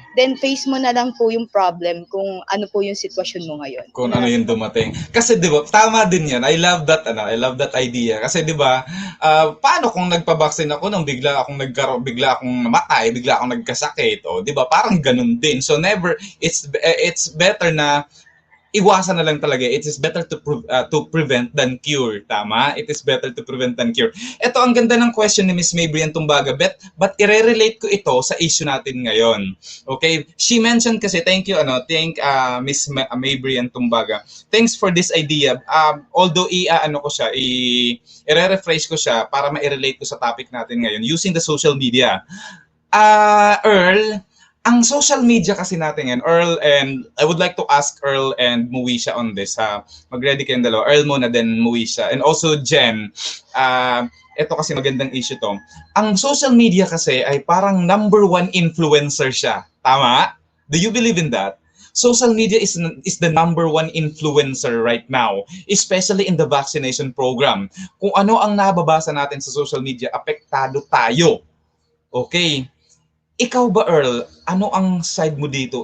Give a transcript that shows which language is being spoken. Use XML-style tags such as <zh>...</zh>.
<tl>Then face mo na lang po yung problem kung ano po yung sitwasyon mo ngayon. Kung ano yung dumating. Kasi 'di ba, tama din 'yan.</tl> <en>I love that idea.</en> <tl>Kasi 'di ba, paano kung nagpa-vaccine ako nung bigla akong namatay, bigla akong nagkasakit, 'di ba? Parang ganun din. So never,</tl> <en>it's better</en> <tl>na iwasan na lang talaga.</tl> <en>It is better to prevent than cure.</en> <tl>Tama?</tl> <en>It is better to prevent than cure.</en> <tl>Ito, ang ganda ng question ni Miss Maybrian Tumbaga. But i-relate ko ito sa issue natin ngayon.</tl> <en>Okay? She mentioned kasi, thank Miss Maybrian Tumbaga. Thanks for this idea. Although</en> <tl>i-refresh ko siya para ma-relate ko sa topic natin ngayon</tl> <en>using the social media. Earl,</en> <tl>ang social media kasi natin ngayon,</tl> <en>Earl, and I would like to ask Earl and Muisha on this.</en> <tl>Mag-ready kayong dalawa. Earl muna, then Muisha. And also Jen, ito kasi magandang issue to. Ang social media kasi ay parang number 1 influencer siya. Tama?</tl> <en>Do you believe in that? Social media is the number 1 influencer right now, especially in the vaccination program.</en> <tl>Kung ano ang nababasa natin sa social media, apektado tayo. Okay? Ikaw ba, Earl, ano ang side mo dito?</tl>